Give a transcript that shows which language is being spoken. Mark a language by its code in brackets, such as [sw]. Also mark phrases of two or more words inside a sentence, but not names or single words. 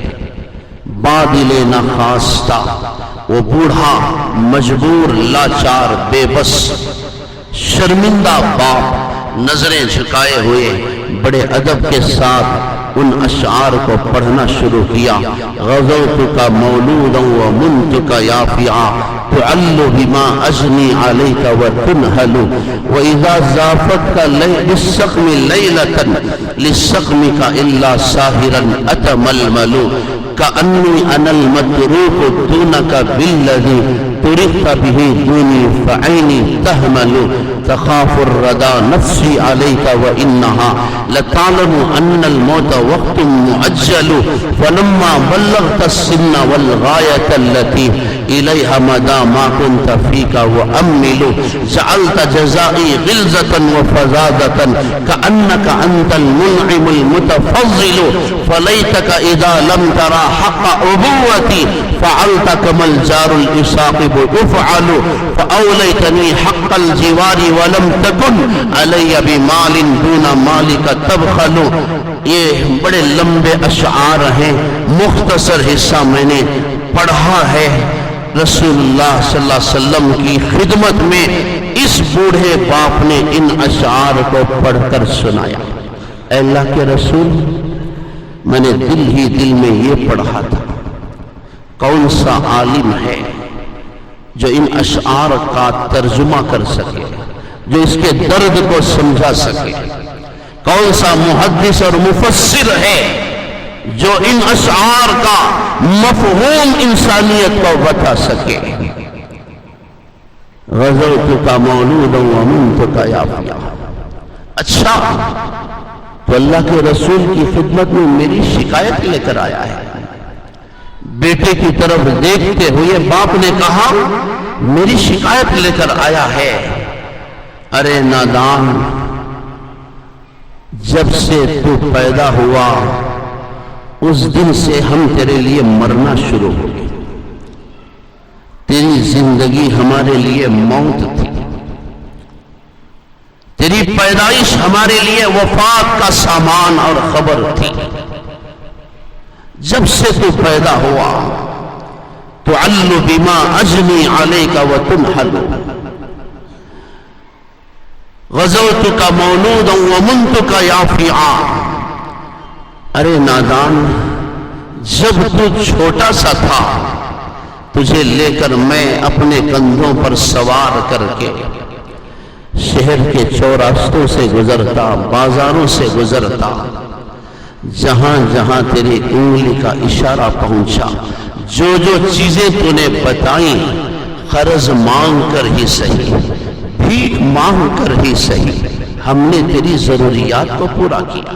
[ur] بادل نخواستہ، وہ بوڑھا مجبور، لاچار، بے بس، شرمندہ باپ نظریں جھکائے ہوئے بڑے ادب کے ساتھ ان اشعار کو پڑھنا شروع کیا۔ [ar] غزوتک مولودا ومنتک یافعا تعل بما اجنی علیک وتنہل واذا زافتک بالسقم لیلۃ للسقمک الا ساہرا اتململ کأنی انا المتروک دونک بالذی ترکت به دونی فعینی تہمل تخاف الردى نفسی علیک وانہا لتعلم ان الموت وقت معجل فلما بلغت السن والغایة التي إليها مدى ما كنت فيك أؤمل جعلت جزائي غلظة وفظاظة كأنك أنت المنعم المتفضل فليتك إذ لم ترع حق أبوتي فعلت كما الجار المصاقب يفعل فأوليتني حق الجوار ولم تكن علي بمال دون مالك تبخل. [ur] یہ بڑے لمبے اشعار ہیں، مختصر حصہ میں نے پڑھا ہے رسول اللہ [ar] صلی اللہ علیہ وسلم [ur] کی خدمت میں. اس بوڑھے باپ نے ان اشعار کو پڑھ کر سنایا. اللہ کے رسول، میں نے دل ہی دل میں یہ پڑھا تھا، کون سا عالم ہے جو ان اشعار کا ترجمہ کر سکے، جو اس کے درد کو سمجھا سکے? کون سا محدث اور مفسر ہے جو ان اشعار کا مفہوم انسانیت کو بتا سکے? [ar] غذوتك مولودا ومنتك يافعا. [ur] اچھا، تو اللہ کے رسول کی خدمت میں میری شکایت لے کر آیا ہے. بیٹے کی طرف دیکھتے ہوئے باپ نے کہا، میری شکایت لے کر آیا ہے. ارے نادان، جب سے تو پیدا ہوا اس دن سے ہم تیرے لیے مرنا شروع ہو گئے. تیری زندگی ہمارے لیے موت تھی، تیری پیدائش ہمارے لیے وفات کا سامان اور خبر تھی. جب سے تو پیدا ہوا تو [ar] تعل بما أجني عليك وتنهل غذوتك مولودا ومنتك يافعا. [ur] ارے نادان، جب تو چھوٹا سا تھا تجھے لے کر میں اپنے کندھوں پر سوار کر کے شہر کے چوراستوں سے گزرتا، بازاروں سے گزرتا، جہاں جہاں تیری انگلی کا اشارہ پہنچا، جو جو چیزیں تو نے بتائی، قرض مانگ کر ہی سہی، بھیک مانگ کر ہی سہی، ہم نے تیری ضروریات کو پورا کیا.